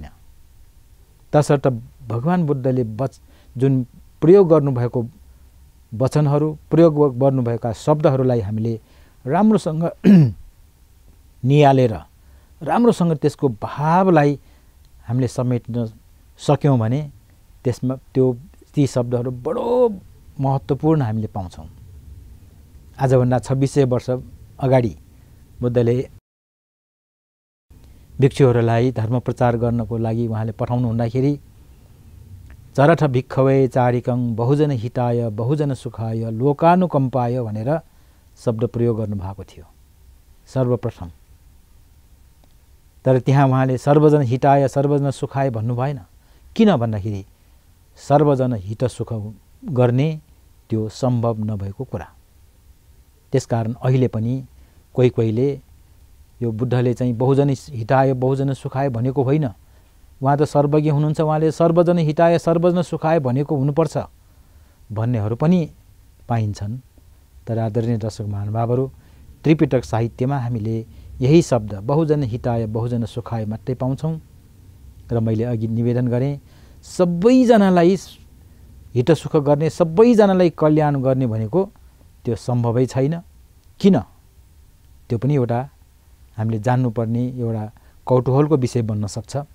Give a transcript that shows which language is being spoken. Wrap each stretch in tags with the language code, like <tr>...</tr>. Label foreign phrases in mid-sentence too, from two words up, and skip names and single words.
<ne>तसर्थ भगवान बुद्धले जुन प्रयोग गर्नुभएको वचनहरू, प्रयोग गर्नुभएका शब्दहरूलाई हामीले राम्रोसँग नियालेर राम्रोसँग त्यसको भावलाई हामीले समेट्न सक्यौँ भने त्यसमा ती शब्दहरू बडो महत्त्वपूर्ण हामीले पाउँछौँ। आजभन्दा 2600 वर्ष अगाडि बुद्धले भिक्षुहरूलाई धर्म प्रचार गर्नको लागि उहाँले पठाउनु हुँदाखेरि</ne> <pi>चरठ भिक्षवे चारिकं बहुजन हिताय बहुजन सुखाय लोकानुकम्पाय</pi> <ne>भनेर शब्द प्रयोग गर्नुभएको थियो सर्वप्रथम। तर त्यहाँ उहाँले</ne> <sa>सर्वजन हिताय सर्वजन सुखाय</sa> <ne>भन्नु भएन। किन भन्दाखेरि सर्वजन हित सुख गर्ने त्यो सम्भव नभएको कुरा। त्यसकारण अहिले पनि कोही कोहीले यो बुद्धले चाहिँ</ne> <pi>बहुजन हिताय बहुजन सुखाय</pi> <ne>भनेको होइन, उहाँ त सर्वज्ञ हुनुहुन्छ, उहाँले</ne> <sa>सर्वजन हिताय सर्वजन सुखाय</sa> <ne>भनेको हुनुपर्छ भन्नेहरू पनि पाइन्छन्। तर आदरणीय दर्शक महानुभावहरू, त्रिपिटक साहित्यमा हामीले यही शब्द</ne> <pi>बहुजन हिताय बहुजन सुखाय</pi> <ne>मात्रै पाउँछौँ। र मैले अघि निवेदन गरेँ, सबैजनालाई हित सुख गर्ने, सबैजनालाई कल्याण गर्ने भनेको त्यो सम्भवै छैन। किन? त्यो पनि एउटा हामीले जान्नुपर्ने एउटा कौतूहलको विषय बन्न सक्छ।</ne>